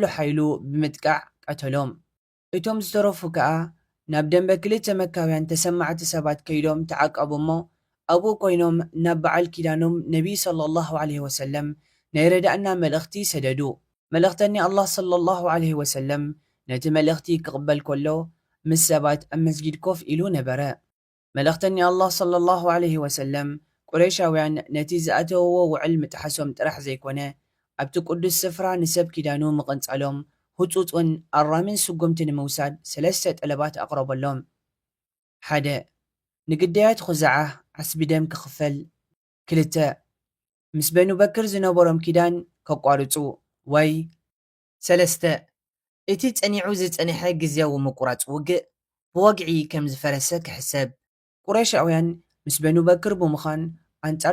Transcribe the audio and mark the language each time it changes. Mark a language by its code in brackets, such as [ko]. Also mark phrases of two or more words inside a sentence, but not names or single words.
[ti] ሓይሉ ብምጥቃዕ ቀተሎም። እቶም ዝተረፉ ከዓ ናብ ደንበ ክልተ መካውያን ተሰማዕቲ ሰባት ከይዶም ተዓቀቡ እሞ ኣብኡ ኮይኖም ናብ በዓል ኪዳኖም ነቢይ [ar] صلى الله عليه وسلم [ti] ናይ ረዳእና መልእኽቲ ሰደዱ። መልእኽተኒ አላህ [ar] صلى الله عليه وسلم [ti] ነቲ መልእኽቲ ክቕበል ከሎ ምስ ሰባት ኣብ መስጊድ ኮፍ ኢሉ ነበረ። ملختني [ar] الله صلى الله عليه وسلم [ti] ቁረይሻውያን ነቲ ዝኣተውዎ ውዕል ምጥሓሶም ጥራሕ ዘይኮነ ኣብቲ ቅዱስ ስፍራ ንሰብ ኪዳኑ ምቕንጻሎም ህፁፅን ኣራምን ስጉምቲ ንምውሳድ 3 ጠለባት ኣቕረበሎም። 1 ንግዳያት ኹዛዓ ዓስቢ ደም ክኽፈል። 2 ምስ በኑ በክር ዝነበሮም ኪዳን ከቋርፁ ወይ 3 እቲ ጸኒዑ ዝጸኒሐ ግዝያዊ ምቁራጽ ውግእ ብወግዒ ከም ዝፈረሰ ክሕሰብ። ቁረይሻውያን ምስ በኑ በክር ብምዃን ኣንጻር